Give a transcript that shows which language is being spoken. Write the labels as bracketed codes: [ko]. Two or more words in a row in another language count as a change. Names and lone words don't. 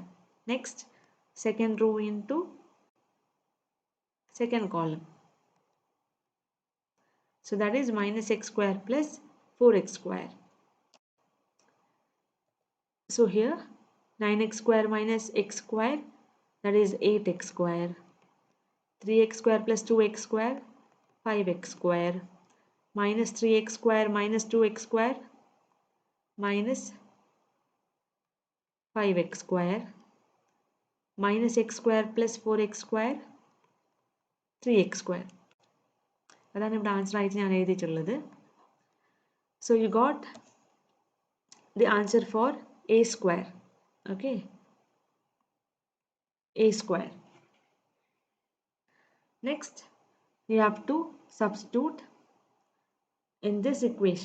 [en] Next, second row into second column, so that is minus x square plus 4x square. So here 9x square minus x square, that is 8x square. 3x square plus 2x square, 5x square. Minus 3x square minus 2x square, minus 5x square. Minus x square plus 4x square, 3x square. [ml] അതാണ് ഇവിടെ ആൻസർ ആയിട്ട് ഞാൻ എഴുതിയിട്ടുള്ളത്. [en] So you got the answer for a square. Okay, a square. Next, you have to substitute in this equation.